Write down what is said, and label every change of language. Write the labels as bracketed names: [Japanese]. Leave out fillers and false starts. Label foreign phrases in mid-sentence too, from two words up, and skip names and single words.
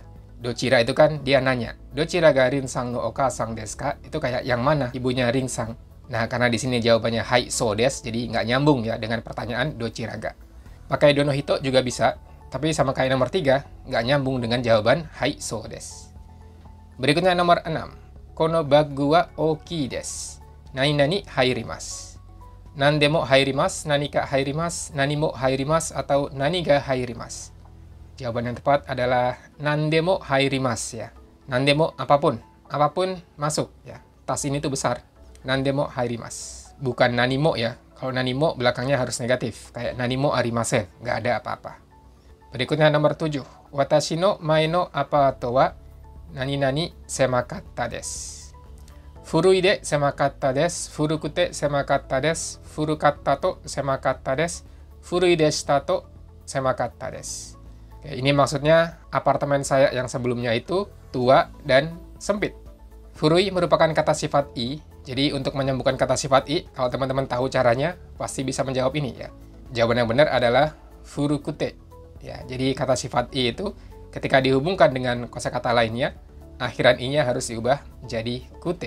[Indonesian] Dochira itu kan dia nanya, [Japanese] どちらがリンさんのお母さんですか? [Indonesian] Itu kayak yang mana ibunya Rin-sang? Nah, karena di sini jawabannya [Japanese] はいそうです, [Indonesian] jadi nggak nyambung ya dengan pertanyaan [Japanese] どちらが. [Indonesian] Pakai donohito juga bisa, tapi sama kayak nomor 3, nggak nyambung dengan jawaban [Japanese] はいそうです. [Indonesian] Berikutnya nomor 6. [Japanese] このバッグは大きいです. 何々入ります. 何でも入ります、何か入ります、何も入ります, atau 何が入ります. [Indonesian] Jawaban yang tepat adalah [Japanese] 何でも入ります [Indonesian] ya. Nandemo apapun, apapun masuk ya. Tas ini tuh besar. [Japanese] 何でも入ります. [Indonesian] Bukan nanimo ya. Kalau nanimo belakangnya harus negatif. [Japanese] Kayak 何もありません, [Indonesian] nggak ada apa-apa. Berikutnya nomor 7. [Japanese] 私の前のアパートは何々狭かったです. 古いで狭かったです。古くて狭かったです. 古かったと狭かったです. 古いでしたと狭かったです. [Indonesian] Oke, ini maksudnya apartemen saya yang sebelumnya itu tua dan sempit. Furui merupakan kata sifat i, jadi untuk menyambungkan kata sifat i, kalau teman-teman tahu caranya, pasti bisa menjawab ini ya. Jawaban yang benar adalah furukute. Ya, jadi kata sifat i itu ketika dihubungkan dengan kosakata lainnya, akhiran i-nya harus diubah jadi kute.